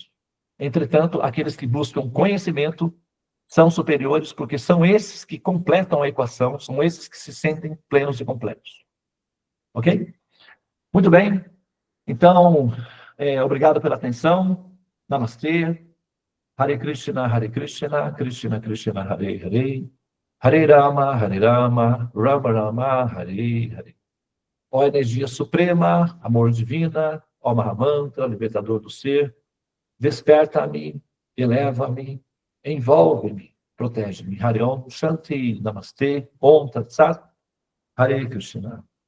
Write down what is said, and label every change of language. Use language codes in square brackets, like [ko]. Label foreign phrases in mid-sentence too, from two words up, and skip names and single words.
[pt] Entretanto, aqueles que buscam conhecimento são superiores, porque são esses que completam a equação, são esses que se sentem plenos e completos. Ok? Muito bem. Então, obrigado pela atenção. Namastê. [sa] Hare Krishna, Krishna Krishna, Hare Hare. Hare Rama, Rama Rama, Hare Hare. [pt] Ó energia suprema, amor divina, ó Mahamantra, libertador do ser, desperta-me, eleva-me, envolve-me, protege-me. [sa] Hare Om Shanti, Namastê, Om Tat Sat, Hare Krishna.